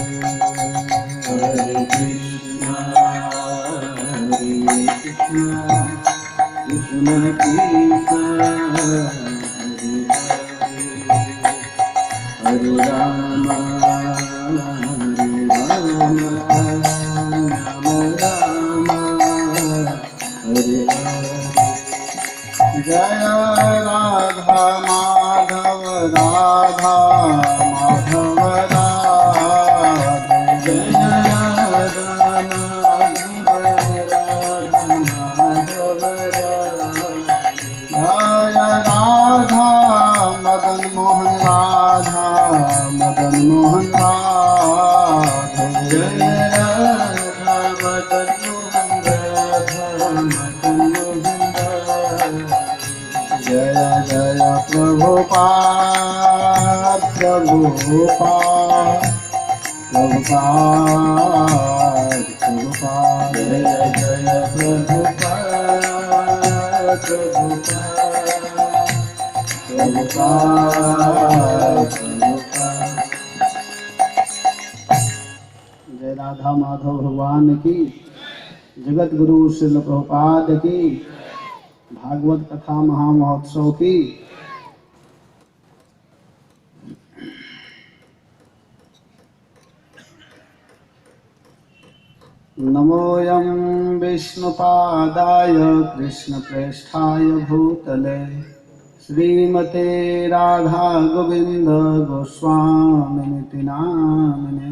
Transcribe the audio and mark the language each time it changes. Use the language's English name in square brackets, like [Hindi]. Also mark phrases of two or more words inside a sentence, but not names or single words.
[Hindi] हरे कृष्णा कृष्ण कृष्ण हरे राम राम राम हरे हरे। जय राधा माधव राधा माधव राधे। जय राधा माधव राधा माधव राधे। जय राधा मदन मोहन राधा मदन मोहन राधे। जय राधा मदन मोहन राधा मदन मोहन राधे। जय जय प्रभुपाद प्रभुपाद प्रभुपाद प्रभुपाद। जय जय प्रभुपाद प्रभुपाद प्रभुपाद। जय राधा माधव भगवान की, जगत गुरु श्रील प्रभुपाद की, भागवत कथा महामहोत्सव की। [Sanskrit] नमोऽयं विष्णुपादाय कृष्णप्रेष्ठाय भूतले श्रीमते राधा गोविंद गोस्वामिनिति नामिने।